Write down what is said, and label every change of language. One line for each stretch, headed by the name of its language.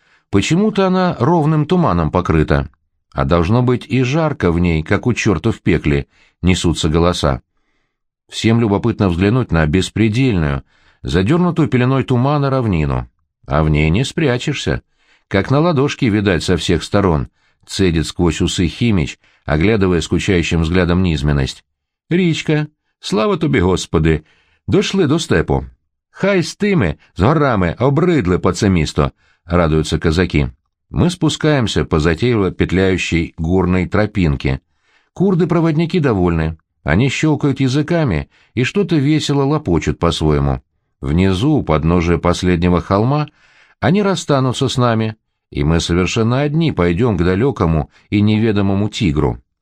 Russian: Почему-то она ровным туманом покрыта. А должно быть и жарко в ней, как у черта в пекле, несутся голоса. Всем любопытно взглянуть на беспредельную, задернутую пеленой тумана равнину. А в ней не спрячешься. Как на ладошке видать со всех сторон, цедит сквозь усы Химич, оглядывая скучающим взглядом низменность.
Ukrainian: «Річка, слава тобі, Господи! Дошли до степу! Хай з тими, з горами, обридли по це місто!»
Russian: — радуются казаки. Мы спускаемся по затейливо петляющей горной тропинке. Курды-проводники довольны. Они щелкают языками и что-то весело лопочут по-своему. Внизу, у подножия последнего холма, они расстанутся с нами, и мы совершенно одни пойдем к далекому и неведомому тигру.